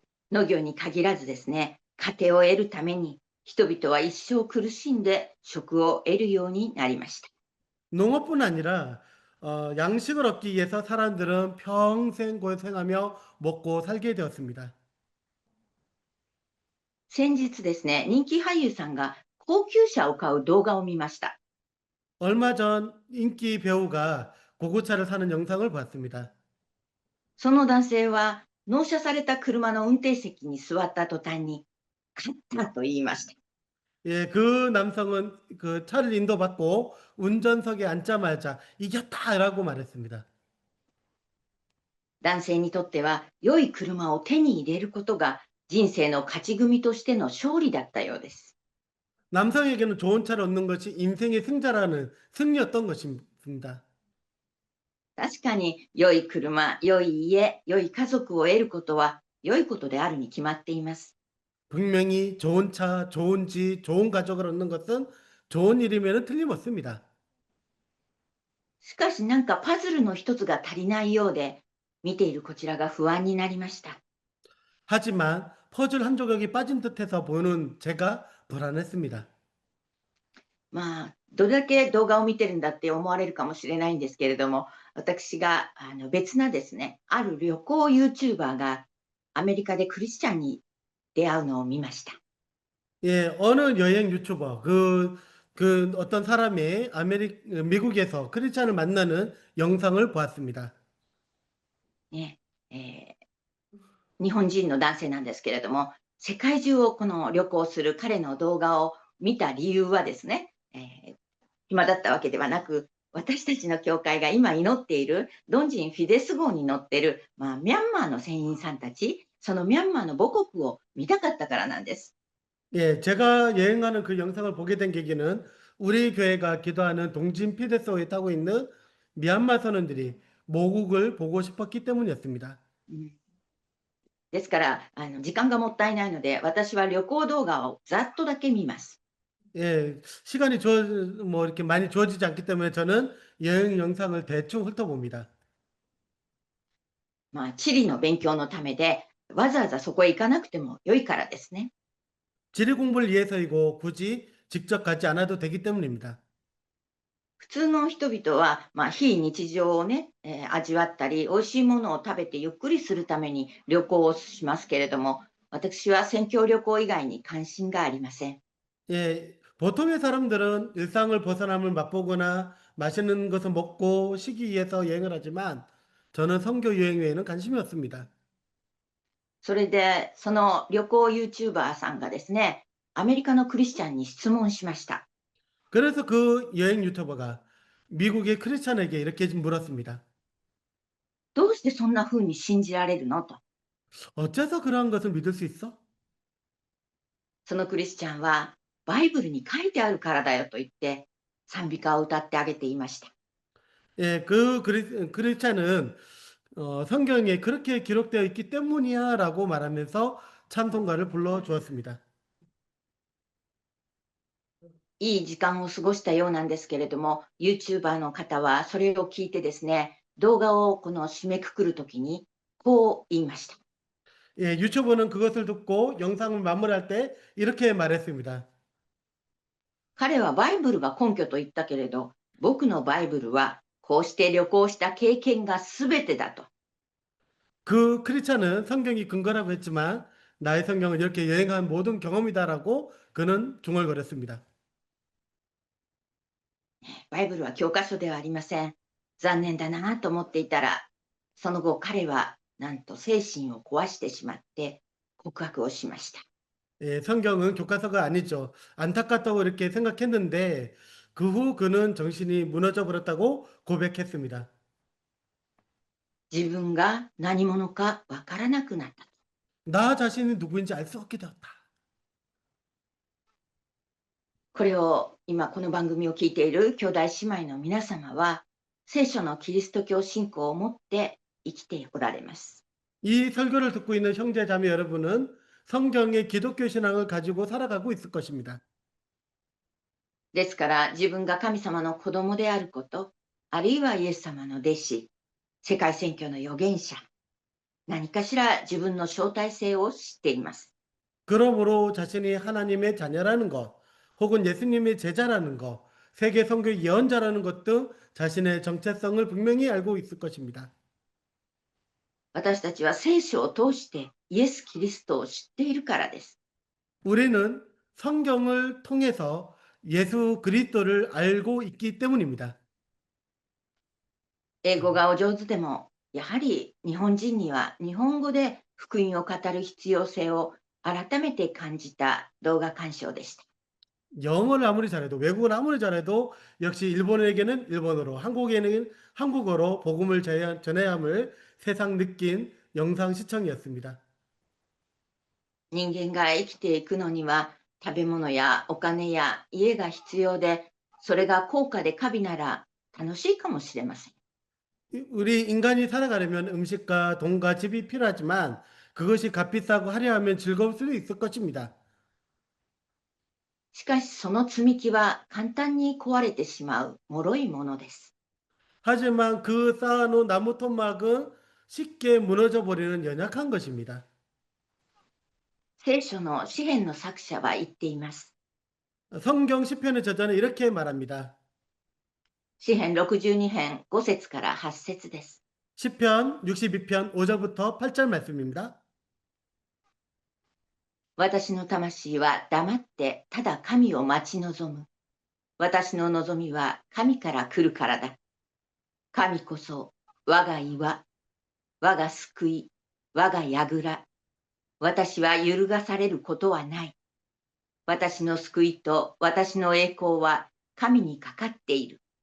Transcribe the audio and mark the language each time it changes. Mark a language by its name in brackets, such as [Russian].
[Japanese] 農業に限らずですね、家庭を得るために人々は一生苦しんで食を得るようになりました。 [Korean] 농업뿐 아니라 양식을 얻기 위해서 사람들은 평생 고생하며 먹고 살게 되었습니다. [Japanese] 先日ですね、人気俳優さんが高級車を買う動画を見ました。 [Korean] 얼마 전 인기 배우가 고급차를 사는 영상을 봤습니다. [Japanese] その男性は納車された車の運転席に座った途端に、勝ったと言いました。 [Korean] 예, 그 남성은 그 차를 인도받고 운전석에 앉자마자 이겼다라고 말했습니다. [Japanese] 男性にとっては、良い車を手に入れることが人生の勝ち組としての勝利だったようです。 [Korean] 남성에게는 좋은 차를 얻는 것이 인생의 승자라는 승리였던 것입니다. [Japanese] 確かに、良い車、良い家、良い家族を得ることは良いことであるに決まっています。 [Korean] 분명히 좋은 차, 좋은 집, 좋은 가족을 얻는 것은 좋은 일임에는 틀림없습니다. [Japanese] しかしなんかパズルの一つが足りないようで、見ているこちらが不安になりました。 [Korean] 하지만 퍼즐 한 조각이 빠진 듯해서 보는 제가 불안했습니다. [Japanese] まあ、どれだけ動画を見てるんだって思われるかもしれないんですけれども、私が別なですね、ある旅行 YouTuber がアメリカでクリスチャンに出会うのを見ました。 [Korean] 예, 어느 여행 유튜버, 그 어떤 사람이 미국에서 크리스찬을 만나는 영상을 보았습니다. [Japanese] ね日本人の男性なんですけれども、世界中をこの旅行する彼の動画を見た理由はですね、暇だったわけではなく、私たちの教会が今祈っているドンジン・フィデス号に乗っている、ミャンマーの船員さんたち、そのミャンマーの母国を見たかったからなんです。 [Korean] 예, 제가 여행하는 그 영상을 보게 된 계기는 우리 교회가 기도하는 동진 피데스호에 타고 있는 미얀마 선원들이 모국을 보고 싶었기 때문이었습니다. [Japanese] ですから時間がもったいないので、私は旅行動画をざっとだけ見ます。 [Korean] 예, 시간이 뭐 이렇게 많이 주어지지 않기 때문에 저는 여행 영상을 대충 훑어봅니다. [Japanese] 地理の勉強のためで、わざわざそこへ行かなくても良いからですね。 [Korean] 지리 공부를 위해서이고 굳이 직접 가지 않아도 되기 때문입니다. [Japanese] 普通の人々は、非日常をね、味わったり、美味しいものを食べてゆっくりするために旅行をしますけれども、私は宣教旅行以外に関心がありません。 [Korean] 예, 보통의 사람들은 일상을 벗어남을 맛보거나 맛있는 것을 먹고 쉬기 위해서 여행을 하지만 저는 선교 여행 외에는 관심이 없습니다. [Japanese] それで、その旅行 YouTuber さんがですね、アメリカのクリスチャンに質問しました。 [Korean] 그래서 그 여행 유튜버가 미국의 크리스찬에게 이렇게 물었습니다. [Japanese] どうしてそんな風に信じられるのと。 [Korean] 어째서 그러한 것을 믿을 수 있어? [Japanese] そのクリスチャンは、バイブルに書いてあるからだよと言って、賛美歌を歌ってあげていました。 [Korean] 예, 그 크리스찬은 성경에 그렇게 기록되어 있기 때문이야 라고 말하면서 찬송가를 불러주었습니다. [Japanese] いい時間を過ごしたようなんですけれども、YouTuber の方はそれを聞いてですね、動画をこの締めくくるときに、こう言いました。 [Korean] 예, 유튜버는 그것을 듣고 영상을 마무리할 때 이렇게 말했습니다. [Japanese] 彼はバイブルが根拠と言ったけれど、僕のバイブルはこうして旅行した経験がすべてだと。 [Korean] 그 크리스찬은 성경이 근거라고 했지만 나의 성경은 이렇게 여행한 모든 경험이다라고 그는 중얼거렸습니다. [Japanese] バイブルは教科書ではありません。残念だなと思っていたら、その後彼はなんと精神を壊してしまって告白をしました。 [Korean] 예, 성경은 교과서가 아니죠. 안타깝다고 이렇게 생각했는데 그 후 그는 정신이 무너져 버렸다고 고백했습니다. [Japanese] 自分が何者かわからなくなった。 [Korean] 나 자신이 누구인지 알 수 없게 되었다. [Japanese] これを今この番組を聞いている兄弟姉妹の皆様は、聖書のキリスト教信仰を持って生きておられます。 [Korean] 이 설교를 듣고 있는 형제 자매 여러분은 성경의 기독교 신앙을 가지고 살아가고 있을 것입니다. [Japanese] ですから自分が神様の子供であること、あるいはイエス様の弟子、世界宣教の預言者、何かしら自分の招待性を知っています。 [Korean] 그러므로 자신이 하나님의 자녀라는 것, 혹은 예수님의 제자라는 것, 세계 선교 예언자라는 것 등 자신의 정체성을 분명히 알고 있을 것입니다. [Japanese] 私たちは聖書を通してイエス・キリストを知っているからです。 [Korean] 우리는 성경을 통해서 예수 그리스도를 알고 있기 때문입니다. [Japanese] 英語がお上手でもやはり日本人には日本語で福音を語る必要性を改めて感じた動画鑑賞でした。 [Korean] 영어를 아무리 잘해도 외국어를 아무리 잘해도 역시 일본에게는 일본어로, 한국에는 한국어로 복음을 전해야 함을 새삼 느낀 영상 시청이었습니다. [Japanese] 人間が生きていくのには食べ物やお金や家が必要で、それが高価で華美なら楽しいかもしれません。 [Korean] 우리 인간이 살아가려면 음식과 돈과 집이 필요하지만 그것이 값비싸고 화려하면 즐거울 수도 있을 것입니다. [Japanese] しかしその積み木は簡単に壊れてしまう脆いものです。 [Korean] 하지만 그 쌓아놓은 나무 토막은 쉽게 무너져 버리는 연약한 것입니다. [Japanese] 聖書の詩篇の作者は言っています。 [Korean] 성경 시편의 저자는 이렇게 말합니다. [Japanese] 詩篇62編5節から8節です。 [Korean] 시편 62편 5절부터 8절 말씀입니다. [Japanese] 私の魂は黙ってただ神を待ち望む。私の望みは神から来るからだ。神こそ我が岩、我が救い、我が櫓。私は揺るがされることはない。私の救いと私の栄光は神にかかっている。